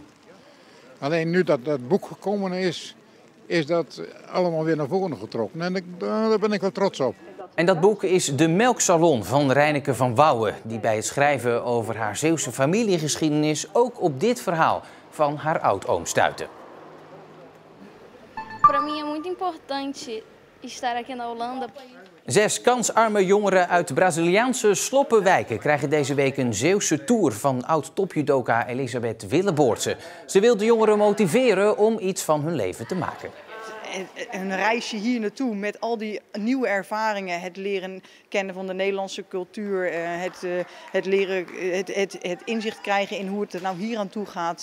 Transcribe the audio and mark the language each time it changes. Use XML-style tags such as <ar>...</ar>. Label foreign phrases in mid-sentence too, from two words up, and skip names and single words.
<nl>Alleen nu dat dat boek gekomen is dat allemaal weer naar voren getrokken. En daar ben ik wel trots op. En dat boek is De Melksalon van Reineke van Wouwen, die bij het schrijven over haar Zeeuwse familiegeschiedenis ook op dit verhaal van haar oudoom stuitte.</nl> <pt>Para mim é muito importante estar aqui na Holanda.</pt> <nl>6 kansarme jongeren uit Braziliaanse sloppenwijken krijgen deze week een Zeeuwse tour van oud-topjudoka Elisabeth Willeboortse. Ze wil de jongeren motiveren om iets van hun leven te maken. Een reisje hier naartoe met al die nieuwe ervaringen, het leren kennen van de Nederlandse cultuur, het inzicht krijgen in hoe het er nou hier aan toe gaat.</nl>